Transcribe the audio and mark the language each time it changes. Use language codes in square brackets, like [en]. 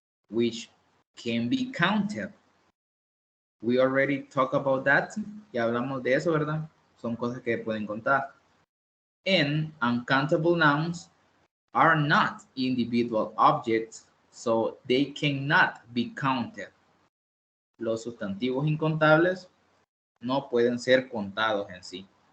[en] which can be counted. We already talked about that. [es] Ya hablamos de eso, ¿verdad? Son cosas que pueden contar. [en] And uncountable nouns are not individual objects, so they cannot be counted. [es] Los sustantivos incontables no pueden ser contados en sí.